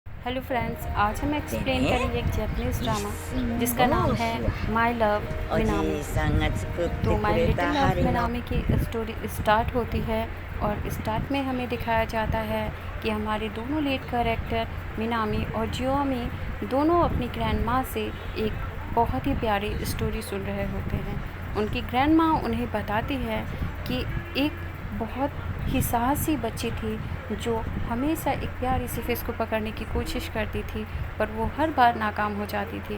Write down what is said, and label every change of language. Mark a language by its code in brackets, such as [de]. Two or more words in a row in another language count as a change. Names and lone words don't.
[en] Hello friends, [hi] आज हम एक्सप्लेन करेंगे एक [en] Japanese drama [hi] जिसका नाम है माय लव [ja] おじ [hi] मिनामी। [ja] いさんが作って [hi] तो [ja] く [hi] माय [ja] れ [hi] लिटिल [ja] た [hi] लव [ja] 針の [hi] मिनामी की [en] story start [hi] होती है और स्टार्ट में हमें दिखाया जाता है कि हमारे दोनों [en] lead character [hi] मिनामी और जियोमी दोनों अपनी ग्रैंड माँ से एक बहुत ही प्यारी स्टोरी सुन रहे होते हैं। उनकी ग्रैंड माँ उन्हें बताती है कि एक बहुत ही साहसी बच्ची थी जो हमेशा एक प्यारी सी फिश को पकड़ने की कोशिश करती थी, पर वो हर बार नाकाम हो जाती थी।